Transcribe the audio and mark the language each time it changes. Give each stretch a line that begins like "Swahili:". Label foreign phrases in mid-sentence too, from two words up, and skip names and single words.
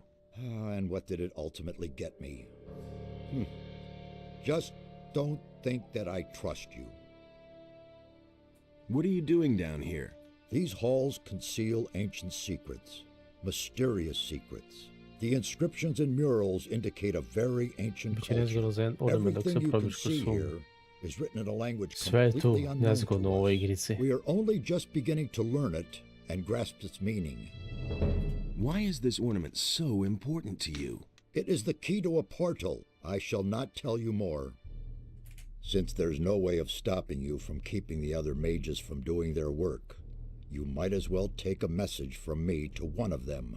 English: And what did it ultimately get me? Just don't think that I trust you. What are you doing down here? These halls conceal ancient secrets, mysterious secrets. The inscriptions and murals indicate a very ancient
Serbian: Biće
English: culture.
Serbian: nezgodno za ornament dok se
English: Everything you can
Serbian: probiš kroz
English: see
Serbian: sum.
English: here is written in a language
Serbian: Sve je tu
English: completely unknown to
Serbian: nezgodno u ovoj
English: us.
Serbian: igrici.
English: We are only just beginning to learn it and grasp its meaning. Why is this ornament so important to you? It is the key to a portal. I shall not tell you more. Since there's no way of stopping you from keeping the other mages from doing their work, you might as well take a message from me to one of them.